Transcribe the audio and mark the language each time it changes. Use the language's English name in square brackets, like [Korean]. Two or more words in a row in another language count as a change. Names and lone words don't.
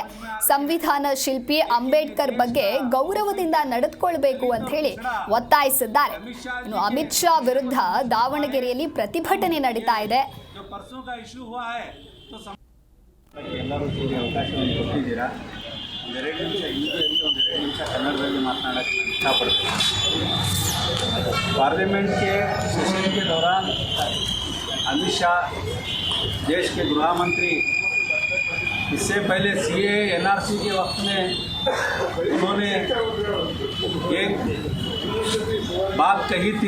[Kannada] ಸಂವಿಧಾನ ಶಿಲ್ಪಿ ಅಂಬೇಡ್ಕರ್ ಬಗ್ಗೆ ಗೌರವದಿಂದ ನಡೆದುಕೊಳ್ಳಬೇಕು ಅಂತ ಹೇಳಿ ಒತ್ತಾಯಿಸಿದ್ದಾರೆ. ಇನ್ನು ಅಮಿತ್ ಶಾ ವಿರುದ್ಧ ದಾವಣಗೆರೆಯಲ್ಲಿ ಪ್ರತಿಭಟನೆ ನಡೀತಾ ಇದೆ. ಎಲ್ಲರೂ ಸೇರಿ ಅವಕಾಶವನ್ನು ಕೊಟ್ಟಿದ್ದೀರಾ. ಒಂದೆರಡು ನಿಮಿಷ ಹಿಂದಿಯಲ್ಲಿ ಒಂದೆರಡು ನಿಮಿಷ ಕನ್ನಡದಲ್ಲಿ ಮಾತನಾಡೋಕ್ಕೆ ಇಷ್ಟಪಡ್ತೀನಿ. [Hindi] पार्लियामेंट के सेशन के दौरान अमित शाह देश के गृह मंत्री, इससे पहले CA NRC के वक्त में उन्होंने एक बात कही थी.